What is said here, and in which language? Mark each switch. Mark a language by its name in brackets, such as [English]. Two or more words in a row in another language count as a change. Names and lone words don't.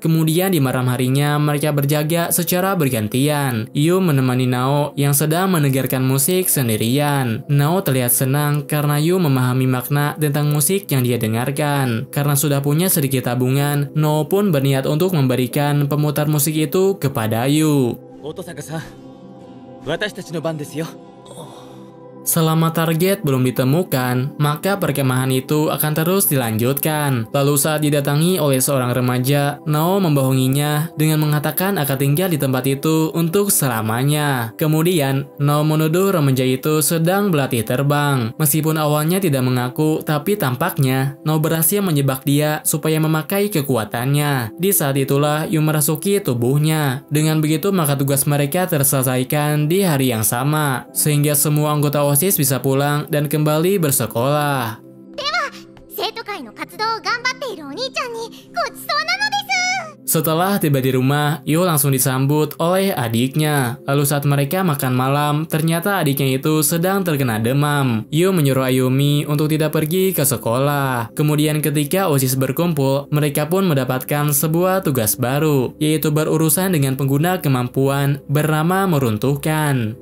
[Indonesian] Kemudian di malam harinya mereka berjaga secara bergantian. Yu menemani Nao yang sedang mendengarkan musik sendirian. Nao terlihat senang karena Yu memahami makna tentang musik yang dia dengarkan. Karena sudah punya sedikit tabungan, Nao pun berniat untuk memberikan pemutar musik itu kepada Yu. [Japanese] 乙坂さん、私の番ですよ. [Indonesian] Selama target belum ditemukan, maka perkemahan itu akan terus dilanjutkan. Lalu saat didatangi oleh seorang remaja, Nao membohonginya dengan mengatakan akan tinggal di tempat itu untuk selamanya. Kemudian, Nao menuduh remaja itu sedang berlatih terbang. Meskipun awalnya tidak mengaku, tapi tampaknya Nao berhasil menjebak dia supaya memakai kekuatannya. Di saat itulah Yu merasuki tubuhnya. Dengan begitu maka tugas mereka terselesaikan di hari yang sama, sehingga semua anggota OSIS bisa pulang dan kembali bersekolah. [Japanese] 生徒会の活動を頑張っているお兄ちゃんにごちそうなのです。 [Indonesian] Setelah tiba di rumah, Yu langsung disambut oleh adiknya. Lalu saat mereka makan malam, ternyata adiknya itu sedang terkena demam. Yu menyuruh Ayumi untuk tidak pergi ke sekolah. Kemudian ketika OSIS berkumpul, mereka pun mendapatkan sebuah tugas baru, yaitu berurusan dengan pengguna kemampuan bernama meruntuhkan.